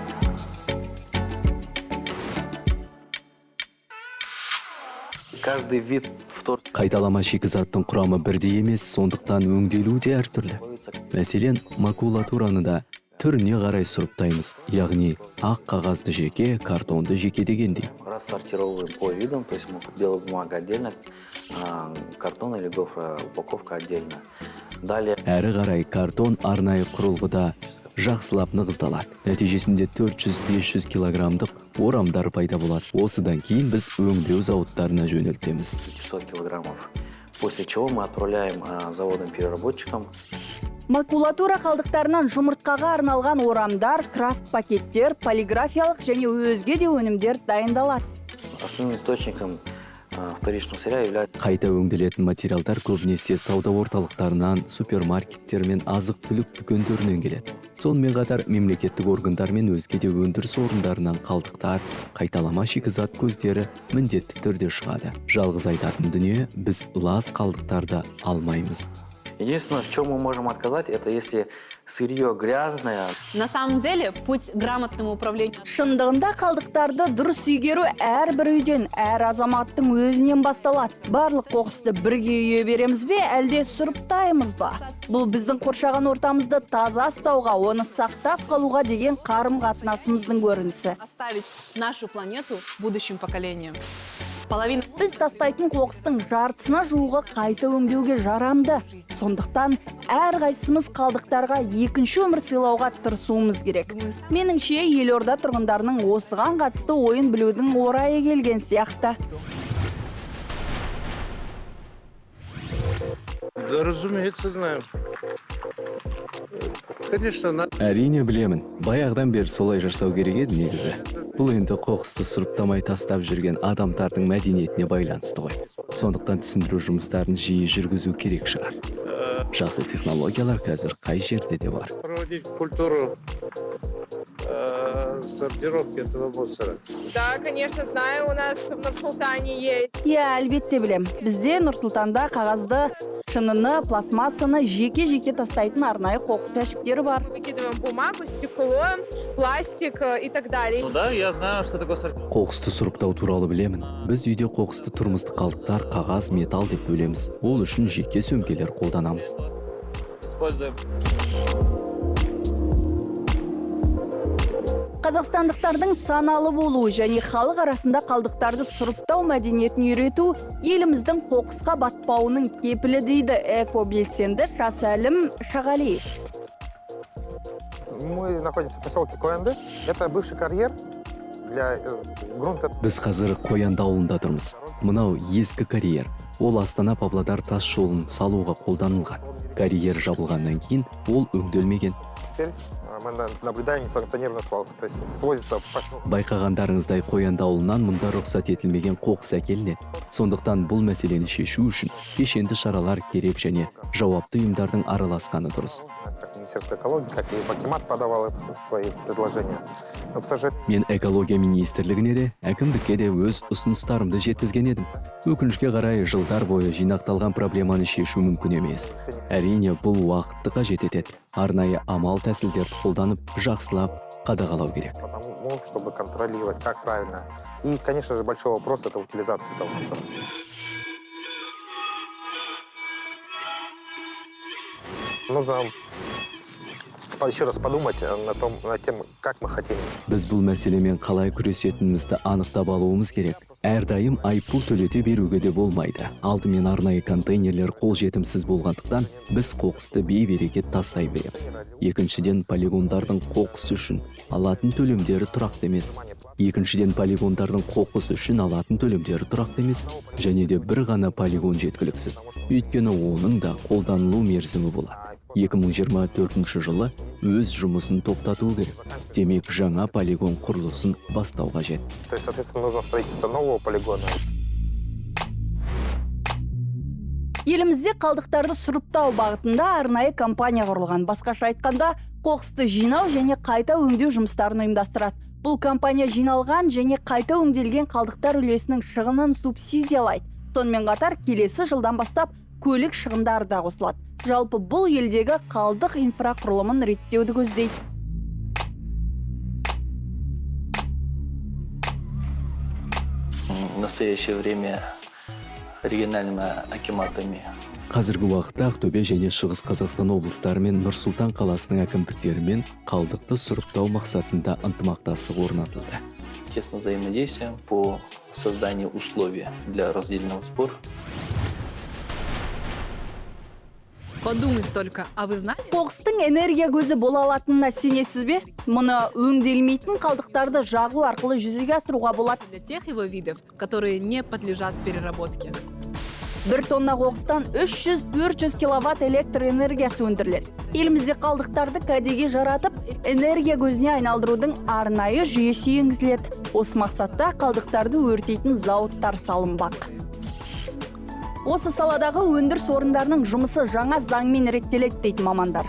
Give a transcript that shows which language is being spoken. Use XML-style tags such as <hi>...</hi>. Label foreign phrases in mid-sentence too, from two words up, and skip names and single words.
<ru>Каждый вид</ru> <kk>Қайталама шикізаттың құрамы бірдей емес, сондықтан өңделуі де әртүрлі. Мәселен, макулатураны да түріне қарай сұрыптаймыз, яғни ақ қағазды жеке, картонды жеке дегендей.</kk> <ru>рассортировываем по видам, то есть белая бумага отдельно, картон или гофра упаковка отдельно. Далее</ru> <kk>Әрі қарай картон арнайы құрылғыда жақсылап нығыздалады. Нәтижесінде 400-500 килограммдық орамдар пайда болады. Осыдан кейін біз өңдеу зауыттарына жөнелтеміз.</kk> <ru>500 килограммов. После чего мы отправляем заводам-переработчикам.</ru> <kk>Макулатура қалдықтарынан жұмыртқаға арналған орамдар, крафт пакеттер, полиграфиялық және өзге де өнімдер дайындалады.</kk> <ru>Основным источником вторичного сырья является</ru> <kk>Қайта өңделетін материалдар көбінесе сауда орталықтарынан, супермаркеттер мен азық-түлік дүкендерінен келеді. Сонымен қатар мемлекеттік органдар мен өзге де өндіріс орындарынан қалдықтар, қайталама шикізат көздері міндетті түрде шығады. Жалғыз айтатын дүние, біз лас қалдықтарды алмаймыз.</kk> <ru>Единственное, в чем мы можем отказать, это если сырье грязное. На самом деле, путь к грамотному управлению.</ru> <kk>Шындығында қалдықтарды дұрыс игеру әрбір үйден, әр азаматтың өзінен басталады. Барлық қоқысты бірге үйе береміз бе, әлде сұрыптаймыз ба? Бұл біздің қоршаған ортамызды таза ұстауға, оны сақтап қалуға деген қарым-қатынасымыздың көрінісі.</kk> <ru>Оставить нашу планету будущим поколениям. Половина.</ru> <kk>Біз тастайтын қоқыстың жартысына жуығы қайта өңдеуге жарамды. Сондықтан әрқайсымыз қалдықтарға екінші өмір сыйлауға тырысуымыз керек. Меніңше, елорда тұрғындарының осыған қатысты ойын білудің орайы келген сияқты.</kk> <ru>Да, разумеется, знаем. Конечно, надо.</ru> <kk>Әрине білемін. Баяғыдан бері солай жасау керек еді негізі. Бұл енді қоқысты сұрыптамай тастап жүрген адамдардың мәдениетіне байланысты ғой. Сондықтан түсіндіру жұмыстарын жиі жүргізу керек шығар. Жасыл технологиялар қазір қай жерде де бар.</kk> <ru>Проводить культуру сортировки этого мусора. Да, конечно, знаю, у нас в Нур-Султане есть.</ru> <kk>Иә, әлбетте білем. Бізде Нұр-Сұлтанда қағазды, шыныны, пластмассаны жеке-жеке тастайтын арнайы қоқыс жәшіктері бар.</kk> <ru>Выкидываем бумагу, стекло, пластик и так далее. Ну да, я знаю, что такое сортировка.</ru> <kk>Қоқысты сұрыптау туралы білемін. Біз үйде қоқысты тұрмыстық қалдықтар, қағаз, металл деп бөлеміз. Ол үшін жеке сөмкелер қолданамыз.</kk> <ru>Используем.</ru> <kk>Қазақстандықтардың саналы болуы және халық арасында қалдықтарды сұрыптау мәдениетін үйрету еліміздің қоқысқа батпауының кепілі дейді экобелсенді Жасәлім Шағалиев.</kk> <ru>Мы находимся в поселке Коянды. Это бывший карьер для грунта.</ru> <kk>Біз қазір Қоянды ауылында тұрмыз. Мынау ескі карьер. Ол Астана-Павлодар тас жолын салуға қолданылған. Карьер жабылғаннан кейін ол өңделмеген.</kk> <ru>Теперь мы наблюдаем несанкционированную свалку. То есть свозится в поселок.</ru> <kk>Байқағандарыңыздай Қоянды ауылынан мұнда рұқсат етілмеген қоқыс әкелінеді. Сондықтан бұл мәселені шешу үшін кешенді шаралар керек және жауапты ұйымдардың араласқаны дұрыс.</kk> <ru>Как Министерство экологии, как и Акимат подавал свои предложения. Но, к сожалению,</ru> <kk>Мен экология министрлігіне де, әкімдікке де өз ұсыныстарымды жеткізген едім. Өкінішке қарай жылдар бойы жинақталған проблеманы шешу мүмкін емес. Әрине бұл уақытты қажет етеді. Арнайы амал тәсілдерді қолданып, жақсылап қадағалау керек.</kk> <ru>потому, чтобы контролировать, как правильно. И, конечно же, большой вопрос – это утилизация этого мусора. Нужно еще раз подумать над тем, как мы хотим.</ru> <kk>Біз бұл мәселемен қалай күресетінімізді анықтап алуымыз керек. Әрдайым айыппұл төлете беруге де болмайды. Алдымен арнайы контейнерлер қолжетімсіз болғандықтан біз қоқысты бей-берекет тастай береміз. Екіншіден, полигондардың қоқысы үшін алатын төлемдері тұрақты емес. Және де бір ғана полигон жеткіліксіз. Өйткені оның да қолданылу мерзімі болады. 2024 жылы өз жұмысын тоқтату керек. Демек, жаңа полигон құрылысын бастау қажет.</kk> <ru>То есть, соответственно, нужно строительство нового полигона.</ru> <kk>Елімізде қалдықтарды сұрыптау бағытында арнайы компания құрылған. Басқаша айтқанда, қоқысты жинау және қайта өңдеу жұмыстарын ұйымдастырады. Бұл компания жиналған және қайта өңделген қалдықтар үлесінің шығынын субсидиялайды. Сонымен қатар келесі жылдан бастап көлік шығындары да қосылады. Жалпы бұл елдегі қалдық инфрақұрылымын реттеуді көздейді.</kk> <ru>В настоящее время региональными акиматами</ru> <kk>Қазіргі уақытта Ақтөбе және Шығыс Қазақстан облыстары мен Нұр-Сұлтан қаласының әкімдіктерімен қалдықты сұрыптау мақсатында ынтымақтастық орнатылды.</kk> <ru>тесно взаимодействуем по созданию условий для раздельного сбора. Подумать только, а вы знали?</ru> <kk>Қоқыстың энергия көзі бола алатынына сенесіз бе? Мұны өңделмейтін қалдықтарды жағу арқылы жүзеге асыруға болады.</kk> <ru>Для тех его видов, которые не подлежат переработке.</ru> <kk>1 тонна қоқыстан 300-400 киловатт электр энергиясы өндіріледі. Елімізде қалдықтарды кәдеге жаратып, энергия көзіне айналдырудың арнайы жүйесі енгізіледі. Осы мақсатта қалдықтарды өртейтін зауыттар салынбақ. Осы саладағы өндіріс орындарының жұмысы жаңа заңмен реттеледі дейді мамандар.</kk>